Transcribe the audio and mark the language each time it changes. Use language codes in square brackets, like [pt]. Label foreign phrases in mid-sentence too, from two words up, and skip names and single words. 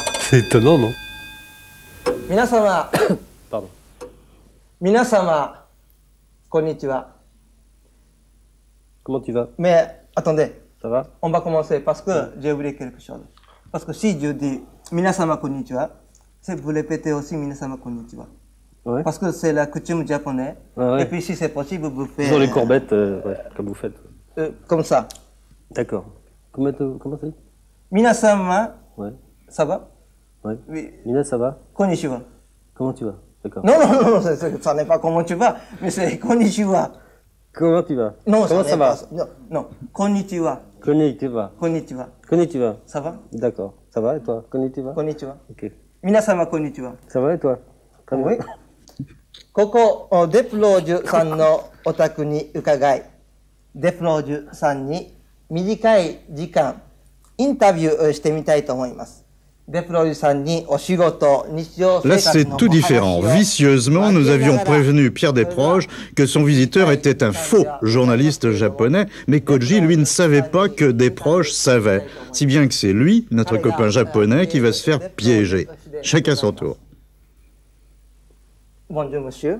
[fr] C'est étonnant, non? [ja] Minasama, [fr] Pardon. [ja] Minasama, konnichiwa. [fr] Comment tu vas? Mais attendez, Ça va? on va commencer parce que j'ai oublié quelque chose. Parce que si je dis [ja] Minasama konnichiwa, [fr] c'est vous répétez aussi [ja] Minasama konnichiwa. [fr] Ouais. Parce que c'est la coutume japonaise. Ah ouais. Et puis si c'est possible, vous faites... Toujours les courbettes, ouais, comme vous faites. Comme ça. D'accord. Comment ça dit? [ja] Minasama, [fr] Ouais. ça va? Ouais. Oui. Mina, ça va? [ja] Konnichiwa. [fr] Comment tu vas? D'accord. Non, non, non, ça n'est pas comment tu vas, mais c'est konnichiwa. Comment tu vas? Non, Comment ça va? Non, non, [ja] konnichiwa. Konnichiwa. Konnichiwa. Konnichiwa. [fr] Ça va? D'accord. Ça va et toi? [ja] Konnichiwa? Konnichiwa. [fr] Ok. [ja] Minasama konnichiwa. [fr] Ça va et toi? Oui. [ja] ここ、デプロージュさんのお宅に伺い、デプロージュさんに短い時間、インタビューをしてみたいと思います。デプロージュさんにお仕事、日常生 [fr] Là, [ja] 活 [fr] c'est [ja] の [fr] tout [ja] お話 [fr] différent. [ja] を [fr] Vicieusement, nous avions prévenu Pierre Desproges que son visiteur était un faux journaliste japonais, mais Koji, lui, ne savait pas que Desproges savait. Si bien que c'est lui, notre copain japonais, qui va se faire piéger. Chacun son tour. Bonjour, monsieur.